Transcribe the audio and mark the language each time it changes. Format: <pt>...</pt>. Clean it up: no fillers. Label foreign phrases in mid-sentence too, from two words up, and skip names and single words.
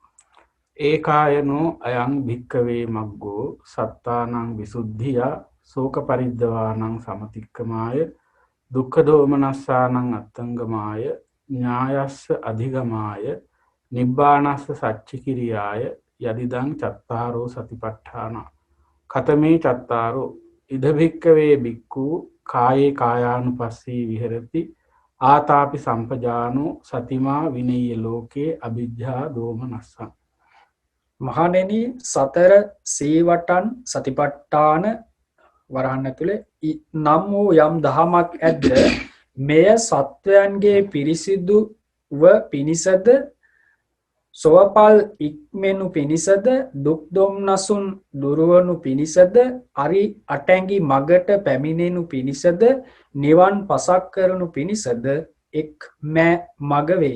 <pi>ඒකායනෝ අයං භික්ඛවේ මග්ගෝ සත්තානං විසුද්ධිය ශෝක පරිද්දවානං සමතික්කමාය දුක්ඛ දෝමනස්සානං අත්තංගමාය ඥායස්ස අධිගමාය නිබ්බානස්ස සච්චිකිරියාය යදිදං චත්තාරෝ සතිපට්ඨාන කතමේ චත්තාරෝ ඉද භික්ඛවේ භික්ඛු කායේ කායානුපස්සී විහෙරති ආතාපි සම්පජානෝ සතිමා විනය්‍ය ලෝකේ අවිජ්ජා දෝමනස්සං.</pi> <si>මහණෙනි සතර සීවටන් සතිපට්ඨාන වරහන් ඇතුලේ නම් වූ යම් දහමක් ඇද්ද මෙය සත්වයන්ගේ පිරිසිදුව පිනිසද සෝපල් ඉක්මෙනු පිනිසද දුක් දොම්නසුන් දුරවනු පිනිසද අරි අටැඟි මගට පැමිණෙනු පිනිසද නිවන් පසක් කරනු පිනිසද එක් මග වෙයි.</si>